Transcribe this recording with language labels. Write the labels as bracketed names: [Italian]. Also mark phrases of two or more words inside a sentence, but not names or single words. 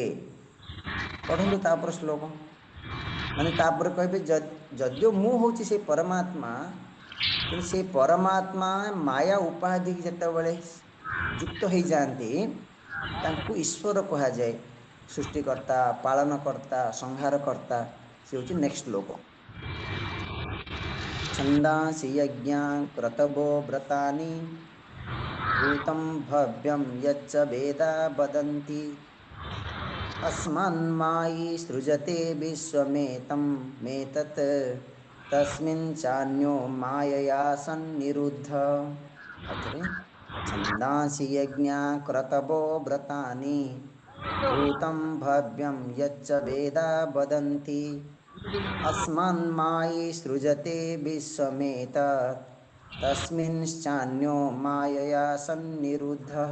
[Odia] ପଢ଼ନ୍ତୁ ତାପରେ ଶ୍ଲୋକ, ମାନେ ତାପରେ କହିବେ ଯଦିଓ ମୁଁ ହେଉଛି ସେଇ ପରମାତ୍ମା, କିନ୍ତୁ ସେଇ ପରମାତ୍ମା ମାୟା ଉପାଧି ଯେତେବେଳେ ଯୁକ୍ତ ହେଇଯାଆନ୍ତି ତାଙ୍କୁ ଈଶ୍ୱର କୁହାଯାଏ। ସୃଷ୍ଟିକର୍ତ୍ତା, ପାଳନକର୍ତ୍ତା, ସଂହାରକର୍ତ୍ତା, ସେ ହେଉଛି ନେକ୍ସଟ ଶ୍ଲୋକ। [Sanskrit] ଛନ୍ଦାଂସି ଯଜ୍ଞା କ୍ରତବୋ ବ୍ରତାନି ଭୂତଂ ଭବ୍ୟಂ ୟଚ୍ଚ ବେଦା ବଦନ୍ତି अस्मान्मायि सृजते विश्वमेतं मेतत् तस्मिन् चान्यो मायया सन्निरुद्ध। आउथरे छन्दांसि यज्ञा क्रतवो व्रतानि भूतं भव्यं यच्च वेदा वदन्ति अस्मान्मायि सृजते विश्वमेतत् तस्मिन्श्चान्यो मायया सन्निरुद्धः।